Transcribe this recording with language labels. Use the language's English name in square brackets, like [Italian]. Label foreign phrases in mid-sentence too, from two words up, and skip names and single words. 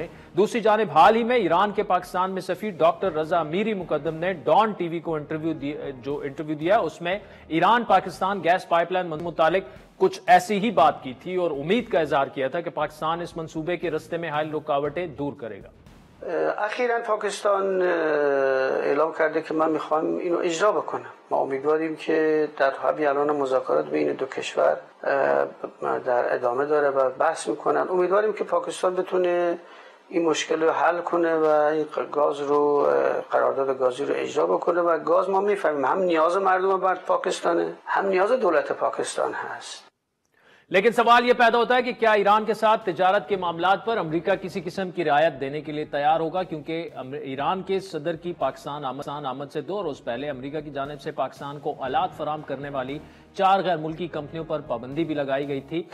[Urdu] دوسری جانب حال ہی میں ایران کے پاکستان میں سفیر ڈاکٹر رضا میری مقدم نے ڈان ٹی وی کو انٹرویو دیا، اس میں ایران پاکستان گیس پائپ لائن متعلق کچھ ایسی ہی بات کی تھی اور امید کا اظہار کیا تھا کہ پاکستان اس منصوبے کے راستے میں حائل رکاوٹیں دور کرے گا۔ [Persian] اخیراً پاکستان اعلام کرده که من میخوام اینو اجرا بکنم. ما امیدواریم که در همین الان مذاکرات بین دو کشور در ادامه داره و بحث میکنن. امیدواریم که پاکستان بتونه این مشکل رو حل کنه و این گاز رو قرارداد گازی رو اجرا بکنه و گاز ما میفهمیم هم نیاز مردم بر پاکستانه هم نیاز دولت پاکستان هست. [Urdu] لیکن سوال یہ پیدا ہوتا ہے کہ کیا ایران کے ساتھ تجارت کے معاملات پر امریکہ کسی قسم کی رعایت دینے کے لیے تیار ہوگا، کیونکہ ایران کے صدر کی پاکستان آمد سے 2 روز پہلے امریکہ کی جانب سے پاکستان کو آلات فراہم کرنے والی 4 غیر ملکی کمپنیوں پر پابندی بھی لگائی گئی تھی۔